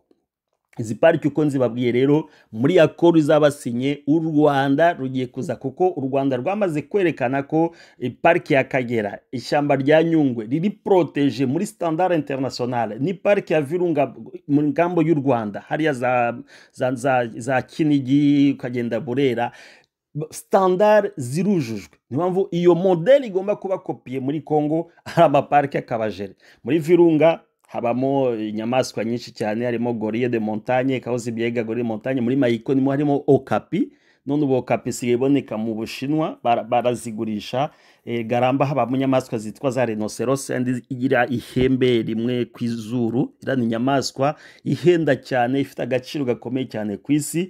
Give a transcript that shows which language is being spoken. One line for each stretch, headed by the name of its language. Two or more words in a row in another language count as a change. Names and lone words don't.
Kinyarwanda: Izi parike uko nzibabwiye rero, muri accord izabasinye u Rwanda rugiye kuza, kuko u Rwanda rwamaze kwerekana ko parike ya Kagera, ishyamba rya Nyungwe riri protege muri
French: standard internationale,
Kinyarwanda: ni parike ya Virunga mu ngambo y'u Rwanda, hariya za Kinigi ukagenda Burera, standard zirujujwe. Ni mpamvu iyo modeli igomba kuba kopiye muri Congo, hari amaparike akabajere. Muri Virunga habamo inyamaswa nyinshi cyane, harimo
French: gorille de montagne,
Kinyarwanda: Kauzibiega
French: gorille de montagne.
Kinyarwanda: Muri Mayiko nimo harimo okapi, none ubu okapi sigaye iboneka mu Bushinwa, barazigurisha. Garamba habamo inyamaswa zitwa za rhinoceros, igira ihembe rimwe ku izuru, ira ni inyamaswa ihenda cyane, ifite agaciro gakomeye cyane ku isi.